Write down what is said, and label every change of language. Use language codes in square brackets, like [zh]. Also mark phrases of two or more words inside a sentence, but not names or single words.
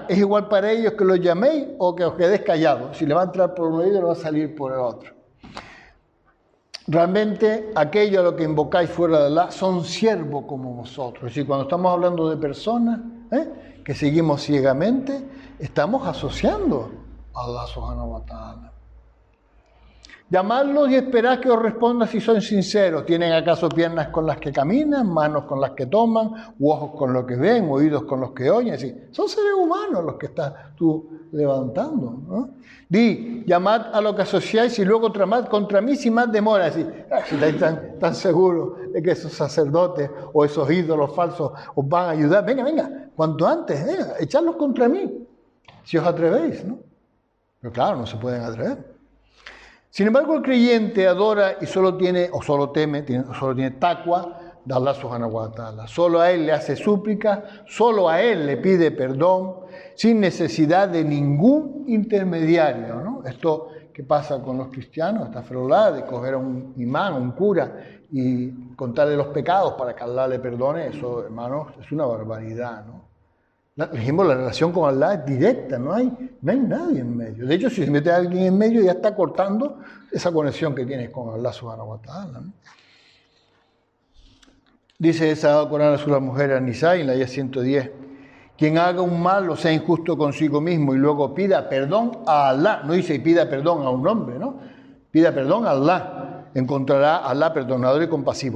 [es] Es igual para ellos que los llaméis o que os quedéis callados. Si le va a entrar por un oído, le va a salir por el otro. Realmente, aquello a lo que invocáis fuera de Allah son siervos como vosotros. Es decir, cuando estamos hablando de personas que seguimos ciegamente, estamos asociando a Allah [ar] سبحانه وتعالى. [es] Llamadlos y esperad que os responda si son sinceros. ¿Tienen acaso piernas con las que caminan, manos con las que toman, u ojos con los que ven, oídos con los que oyen? Sí, son seres humanos los que estás tú levantando, ¿no? Di, llamad a lo que asociáis y luego tramad contra mí sin más demora. Si estáis tan seguros de que esos sacerdotes o esos ídolos falsos os van a ayudar, venga, cuanto antes, echadlos contra mí, si os atrevéis, ¿no? Pero claro, no se pueden atrever. Sin embargo, el creyente adora y solo tiene taqwa de Allah [ar] سبحانه وتعالى. [es] Solo a él le hace súplica, solo a él le pide perdón, sin necesidad de ningún intermediario, ¿no? Esto que pasa con los cristianos, esta ferolada de coger a un imán, un cura, y contarle los pecados para que Allah le perdone, eso, hermanos, es una barbaridad, ¿no? Dijimos, la relación con Allah es directa, no hay nadie en medio. De hecho, si se mete a alguien en medio, ya está cortando esa conexión que tienes con Allah [ar] سبحانه وتعالى, [es] ¿no? Dice esa Corán a la mujer An-Nisa en la ayah 110, quien haga un mal o sea injusto consigo mismo y luego pida perdón a Allah, no dice pida perdón a un hombre, ¿no? Pida perdón a Allah, encontrará a Allah perdonador y compasivo.